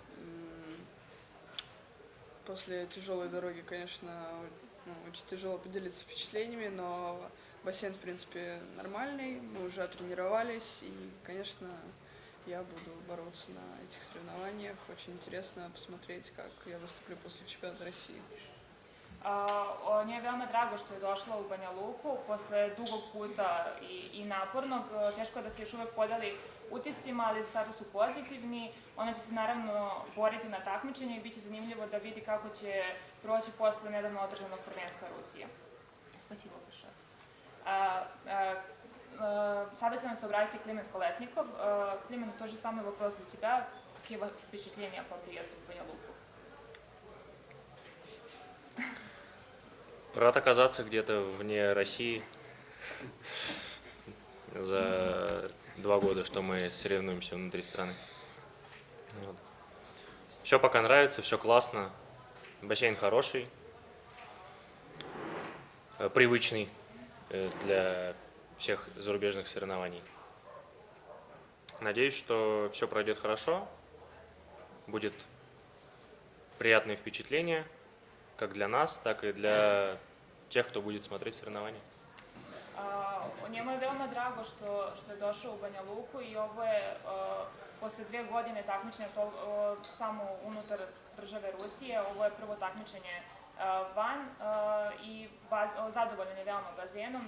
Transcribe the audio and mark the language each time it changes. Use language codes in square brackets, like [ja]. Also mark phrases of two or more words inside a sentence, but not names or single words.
[ru] После тяжелой дороги, конечно, очень тяжело поделиться впечатлениями, но бассейн, в принципе, нормальный, мы уже тренировались, и, конечно, я буду бороться на этих соревнованиях. Очень интересно посмотреть, как я выступлю после чемпионата России. [sr] Njoj je veoma drago što je došla u Banja Luku posle dugog puta i napornog. Teško je da se još uvek podeli utiscima, ali sada su pozitivni. Ona će se naravno boriti na takmičenju i bit će zanimljivo da vidi kako će proći posle nedavno održanog prvenstva Rusije. [ru] Спасибо большое. [sr] Sada će nam se obratiti Klimen Kolesnikov. Klimen, [ru] тоже самый вопрос для тебя. Какие впечатления по приезду в Баню Луку? Рад оказаться где-то вне России. За 2 года, что мы соревнуемся внутри страны. Вот. Все пока нравится, все классно. Бассейн хороший, привычный для всех зарубежных соревнований. Надеюсь, что все пройдет хорошо, будет приятное впечатление, как для нас, так и для тех, кто будет смотреть соревнования. [sr] Njemu je veoma drago što je došao u Banja Luku i ovo je posle 2 godine takmičenja samo unutar države Rusije, ovo je prvo takmičenje van i zadovoljan je veoma bazenom.